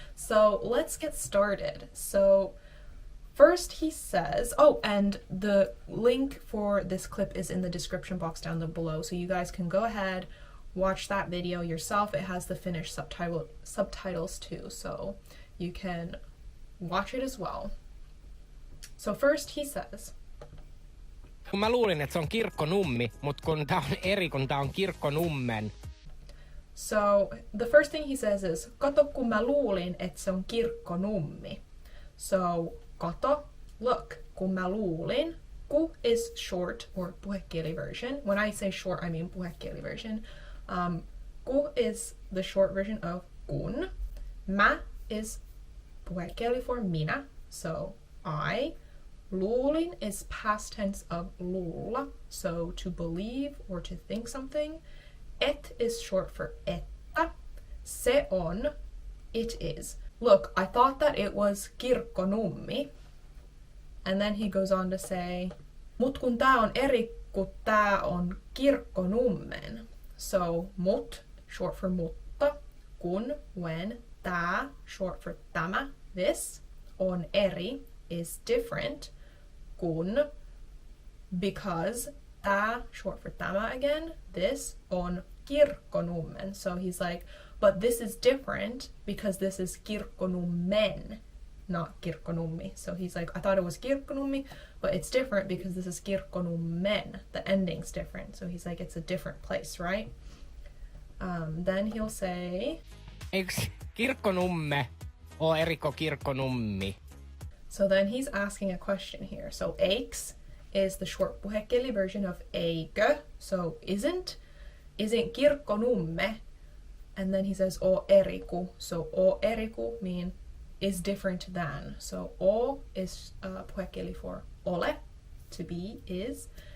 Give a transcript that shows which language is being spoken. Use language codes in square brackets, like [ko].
[en] So let's get started. So first he says, oh, and the link for this clip is in the description box down below, so you guys can go ahead, watch that video yourself. It has the Finnish subtitles too, so you can watch it as well. So first he says, [fi] Kun mä luulin, että se on Kirkkonummi, mut kun tää on eri, kun tää on Kirkkonummen. [en] So the first thing he says is, [fi] kato kun mä luulin, että se on Kirkkonummi. [en] So kato, look, [fi] kun mä luulin. [en] Ku is short or puhekieli version. When I say short, I mean puhekieli version. Ku is the short version of kun. Mä is puhekieli for minä, so I. Luulin is past tense of luulla, so to believe or to think something. Et is short for että. Se on, it is. Look, I thought that it was Kirkkonummi. And then he goes on to say, [fi] mut kun tää on eri, kun tää on Kirkkonummen. [en] So, mut, short for mutta, kun, when, tää, short for tämä, this, on eri, is different, kun, because, tää, short for tämä again, this, on Kirkkonummen. So he's like, but this is different because this is Kirkkonummen, not Kirkkonummi. So he's like, I thought it was Kirkkonummi, but it's different because this is Kirkkonummen. The ending's different. So he's like, it's a different place, right? Then he'll say, [fi] Eiks Kirkkonumme oo eri kuin Kirkkonummi? [en] So then he's asking a question here. So eiks is the short puhekieli version of eikö. So isn't Kirkkonumme. And then he says [fi] o eriku. [en] So [fi] o eriku [en] mean is different than. So o is puhekieli for ole, to be, is.